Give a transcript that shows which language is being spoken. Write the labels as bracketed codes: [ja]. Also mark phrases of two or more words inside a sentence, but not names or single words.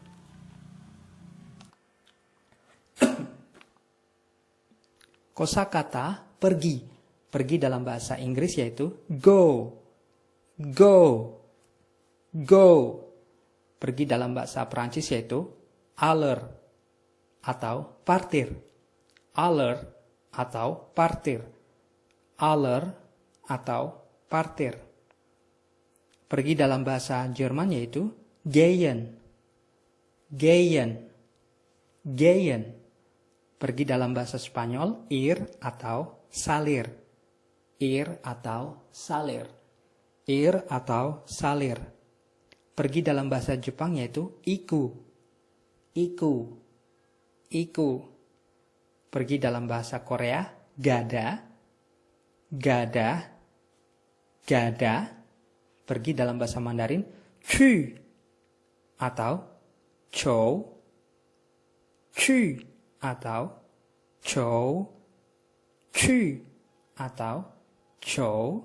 [id] Kosakata pergi. Pergi dalam bahasa Inggris yaitu [en] go, go, go. [id] Pergi dalam bahasa Prancis yaitu aller atau partir, aller atau partir, aller atau partir. Pergi dalam bahasa Jerman yaitu [de] gehen, gehen, gehen. [id] Pergi dalam bahasa Spanyol ir atau salir, ir atau salir, ir atau salir. Pergi dalam bahasa Jepang yaitu [ja] iku, iku, iku. [id] Pergi dalam bahasa Korea, [ko] gada, gada, gada. [id] Pergi dalam bahasa Mandarin, chu atau chou, chu atau chou, chu atau chou.